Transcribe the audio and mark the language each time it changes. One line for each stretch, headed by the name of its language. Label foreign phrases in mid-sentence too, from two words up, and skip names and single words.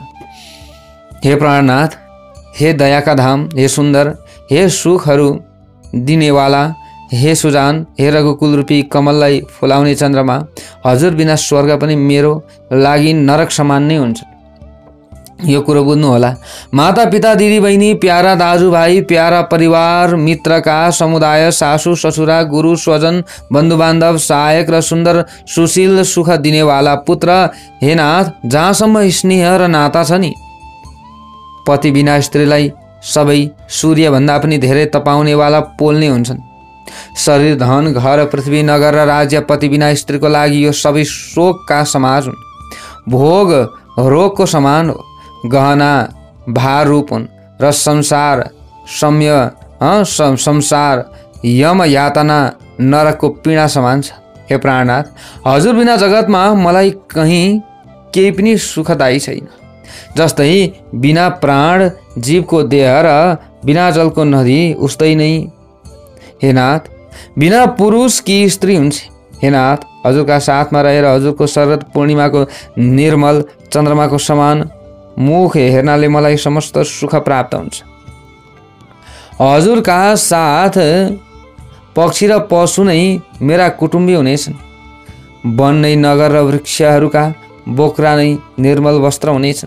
Nepali: हे प्राणनाथ, हे दयाका धाम, हे सुन्दर, हे सुखहरू दिनेवाला, हे सुजान, हे रघुकुल रूपी कमललाई फुलाउने चन्द्रमा, हजुर बिना स्वर्ग पनि मेरो लागि नरक समान नै हुन्छ। यो कुरो बुझ्नुहोला। माता पिता दिदी बहिनी, प्यारा दाजुभाइ, प्यारा परिवार मित्रका समुदाय, सासू ससुरा, गुरु स्वजन, बन्धुबान्धव, सहायक र सुन्दर सुशील सुख दिनेवाला पुत्र, हे नाथ, जहाँसम्म स्नेह र नाता छ नि, पति बिना स्त्रीलाई सबै सूर्यभन्दा पनि धेरै तपाउनेवाला पोल्ने हुन्छन्। शरीर, धन, घर, पृथ्वी, नगर र राज्य पति बिना स्त्रीको लागि यो सबै शोकका समाज हुन्। भोग रोगको समान हो। गहना भार रूप हुन् र संसार संसार यम यातना नरकको पीडा समान छ। हे प्राणनाथ, हजुर बिना जगतमा मलाई कहीँ केही पनि सुखदायी छैन। जस्तै बिना प्राण जीवको देह र बिना जलको नदी उस्तै नै हे नाथ बिना पुरुष की स्त्री हुन्छ। हे नाथ, हजुरका साथमा रहेर हजुरको शरद पूर्णिमाको निर्मल चन्द्रमाको समान मुख हेर्नाले मलाई समस्त सुख प्राप्त हुन्छ। हजुरका साथ पक्षी र पशु नै मेरा कुटुम्बी हुनेछन्। वन नै नगर र वृक्षहरूका बोक्रा नै निर्मल वस्त्र हुनेछन्।